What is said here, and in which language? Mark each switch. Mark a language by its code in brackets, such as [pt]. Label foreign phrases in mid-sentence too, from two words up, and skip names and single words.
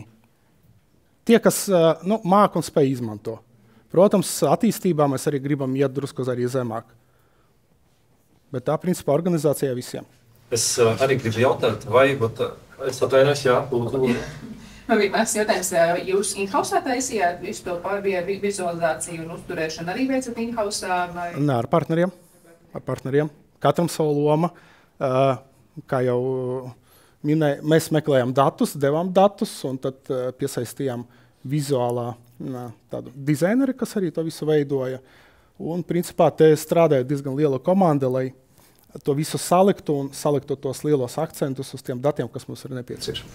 [lv] Tie, kas māk un spēj izmanto. Protams, attīstībā mēs arī gribam iet drusku arī zemāk. Bet tā, principā, organizācijā visiem. Es arī gribu jautāt, vai es atvainojos, jā, lūdzu. Man bija mans jautājums, jūs in-house taisījāt visu to vizualizāciju un uzturēšanu arī veicat in-house? Nē, ar partneriem. Katram savu loma. Kā jau minēju, mēs meklējām datus, devām datus un tad piesaistījām vizuālā tādu dizaineri, kas arī to visu veidoja. Un principā te strādāja diezgan liela komanda, lai to visu saliktu un saliktu tos lielos akcentus uz tiem datiem, kas mums ir nepieciešami.